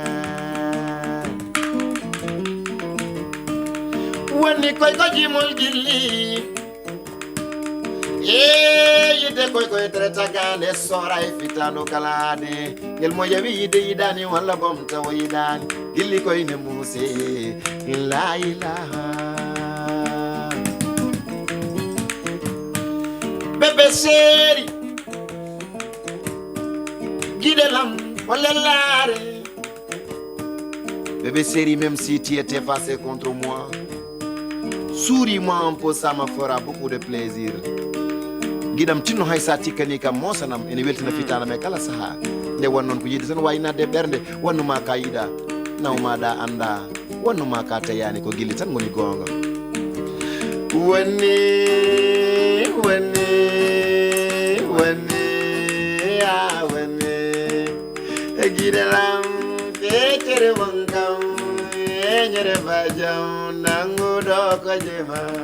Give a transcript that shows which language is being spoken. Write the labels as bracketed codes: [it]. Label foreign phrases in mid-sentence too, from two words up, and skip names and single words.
[ff] wonni koy ko jimol gilli yidde koy koye tere tagade sora e fitano kalade ngel mo yawi yide yidani walla bom tawa yidani gilli koyne muuse la ilaha bebe seri gidelam walla laare [fr] bébé série même si tu étais passé contre moi souris-moi un peu ça me fera beaucoup de [ff] plaisir giɗam tinno hay sa tikkani kam mosanam ene weltina fitanam e kala saaha nde won noon ko yidde tan wawi nadde ɓerde wannuma ka yiɗa nawmaɗa anda wannuma ka tayani ko gilli tan goni gonga wonni wonni wonni ya wonni e giɗalam fecere mon kam e ñere bajam nanguɗo ko jema.